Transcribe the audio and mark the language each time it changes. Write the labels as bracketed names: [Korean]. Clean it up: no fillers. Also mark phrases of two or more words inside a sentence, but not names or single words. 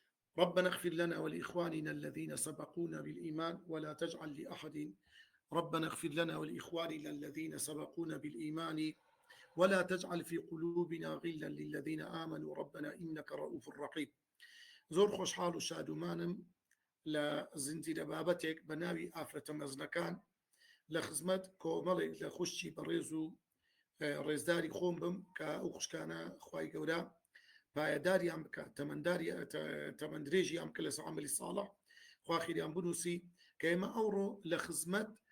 [Arabic] ربنا اغفر لنا ولإخواننا الذين سبقونا بالإيمان ولا تجعل لأحد ربنا اغفر لنا ولإخواننا الذين سبقونا بالإيمان ولا تجعل في قلوبنا غلا للذين آمنوا ربنا إنك رؤوف رحيم. [Central Kurdish] زور خوشحال و شادومانم لە زنجیرە بابەتێک بە ناوی ئافرەتە مەزنەکان لە خزمەت کۆمەڵێک لە خوشتی بەڕێز و ڕێزداری خۆم بم کە ئەو خوشکانە خوای گەورە پایەداریان بکە تەمەندرێژیان بکە لەسەر عەمەلی ساڵح، خوا خیریان بنووسی کە ئێمە ئەوڕۆ لە خزمەت